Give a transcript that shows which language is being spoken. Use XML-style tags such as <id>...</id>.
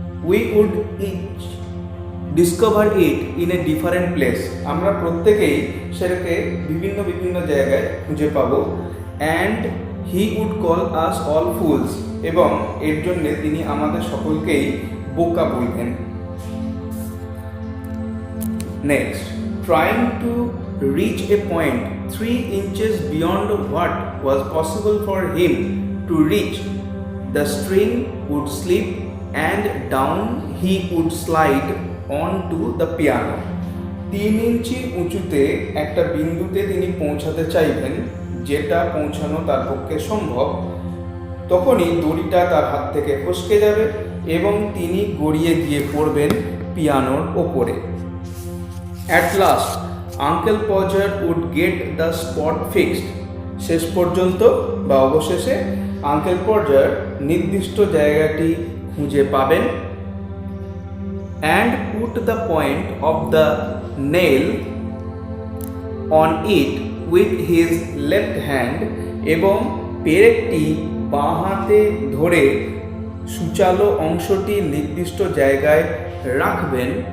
<en>We would each discover it in a different place।</en> <bn>আমরা প্রত্যেকেই সেটাকে বিভিন্ন জায়গায় খুঁজে পাবো।</bn> <en>and he would call us all fools,</en> <bn>এবং এর জন্য তিনি আমাদের সকলকেই বোকা বলবেন।</bn> <en>Next, trying to reach a point 3 inches beyond what was possible for him to reach, the string would slip and down he would slide onto the piano।</en> <bn>3 ইঞ্চি উঁচুতে একটা বিন্দুতে তিনি পৌঁছাতে চাইবেন, যেটা পৌঁছানো তার পক্ষে সম্ভব। তখনই দড়িটা তার হাত থেকে ফসকে যাবে এবং তিনি গড়িয়ে গিয়ে পড়বেন পিয়ানোর ওপরে।</bn> <en>At last, Uncle Podger would get the spot fixed।</en> <bn>শেষ পর্যন্ত বা অবশেষে আঙ্কেল পজার নির্দিষ্ট জায়গাটি খুঁজে পাবেন।</bn> <en>and put the point of the nail on it with his left hand,</en> <bn>এবং পেরেকটি বাঁ হাতে ধরে সূচালো অংশটি নির্দিষ্ট জায়গায় রাখবেন।</bn>